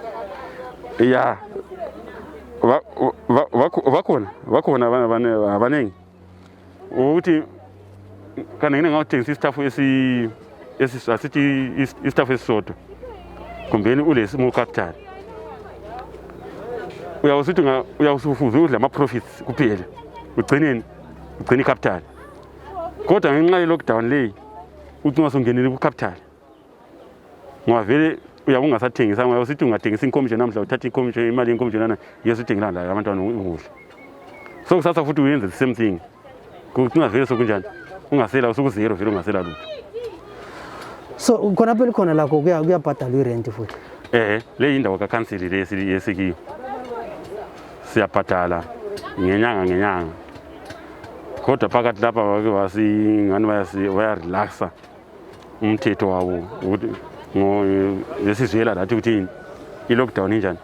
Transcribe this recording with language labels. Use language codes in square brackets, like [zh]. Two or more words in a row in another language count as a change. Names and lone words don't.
[zu] Yeah, bakhona abaningi ukuthi kana ngine ngawuthengisa istaff asithi istaff esisodwa kumbeni ulesimo capital. Uyawusufuza udla ama-profits kuphela ugcine capital. Kodwa ngenxa ye-lockdown leyi uthi ungasungeneli ku-capital ngoba vele ungasathengisa usithi ungathengisa inkomijo namhla uthatha inkomijo imali yenkomijo lana yesudingela la abantwana ukudla. So kusasa futhi uyenze [en] the same thing. [zu] Kucinga vele sokunjani ungasela usukuzero vele ungasela lutho. So khona phela khona lakho kuyabhadalwa irent futhi? Le indawo ka-council yesikiyo siyabhadala ngenyanga. Kodwa phakathi lapha ngani bayarelaxa umthetho wabo ukuthi lesizwela lathi ukuthi i-lockdown injani.